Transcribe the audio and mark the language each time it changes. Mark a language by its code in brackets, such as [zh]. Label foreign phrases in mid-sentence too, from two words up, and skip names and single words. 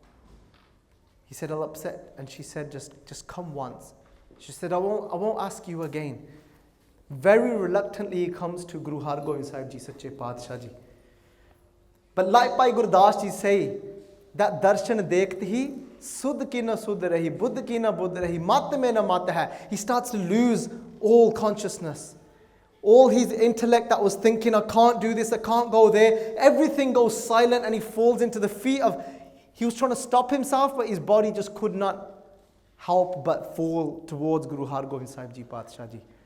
[en] He said, I'll upset. And she said, just come once. She said, I won't ask you again. Very reluctantly he comes to Guru Har Gobind Sahib Ji Sache Paatshah Ji. But like Bhai Gurdas Ji say, that [pa] ਦਰਸ਼ਨ ਦੇਖਤੇ ਹੀ, ਸੁਧ ਕੀ ਨ ਸੁਧ ਰਹੀ, ਬੁਧਿ ਕੀ ਨ ਬੁਧਿ ਰਹੀ, ਮਤਿ ਮੇਂ ਨ ਮਤਿ ਹੈ. [en] He starts to lose all consciousness. All his intellect that was thinking, I can't do this, I can't go there, everything goes silent and he falls into the feet of, he was trying to stop himself, but his body just could not help but fall towards Guru Har Gobind Sahib Ji Paatshah Ji.